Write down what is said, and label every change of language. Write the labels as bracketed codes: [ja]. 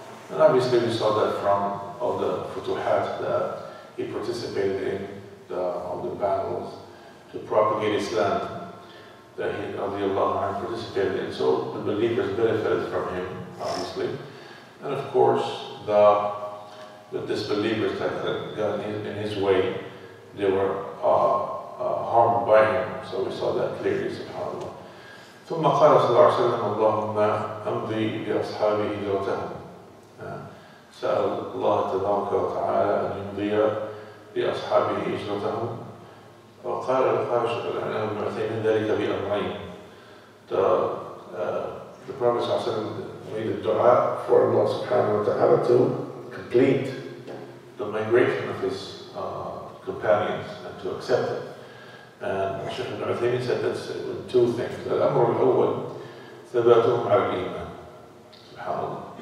[en] And obviously we saw that from all the futuhat that he participated in, all the battles to propagate Islam that he participated in. So the believers benefited from him, obviously. And of course, the disbelievers that got in his way, they were harmed by him. So we saw that clearly, subhanAllah. [ar] ثم قال صلى الله عليه وسلم اللهم أمضي بأصحابه هجرتهم. سأل الله تبارك وتعالى أن يمضي بأصحابه هجرتهم. وقال ابن عثيمين ذلك بأمرين. [en] The Prophet ﷺ made a dua for Allah subhanahu wa ta'ala to complete the migration of his companions and to accept it. And Shaykh ibn Uthaymin said that's two things. [ar] الأمر الأول ثباتهم على الإيمان. سبحان الله.